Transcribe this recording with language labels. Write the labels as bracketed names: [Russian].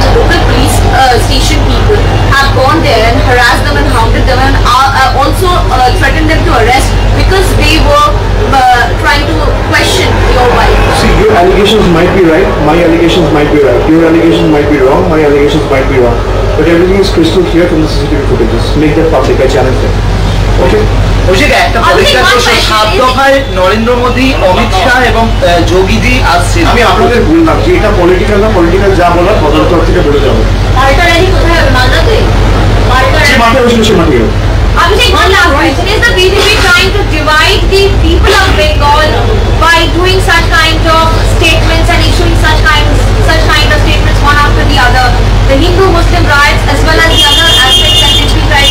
[English] the local police station people have gone there and harassed them and hounded them and also threatened them to arrest because they were trying to question your wife. See, your allegations might be right, my allegations might be right. Your allegations might be wrong, my allegations might be wrong. But everything is crystal clear from the CCTV footages. Make that public, I challenge them. Okay? [Bangla] অভিষেক, একটা পরিষ্কার প্রশ্ন, 7 দফায় নরেন্দ্র মোদী, অমিত শাহ এবং যোগীজি আসছেন। আমি আপনাদের বললাম যে এটা পলিটিক্যাল না, পলিটিক্যাল যা বলার তদন্ত থেকে বলে যাবো। পাল্টা র্যালি কোথায় হবে? মালদাতে? পাল্টা সে মাঠে বসলে সে মাঠে হবে। [English] Abhishek, one last question. Is the BJP trying to divide the people of Bengal by doing such kind of statements and issuing such kind of statements one after the other? the Hindu-Muslim riots as well as the other aspects that which we try to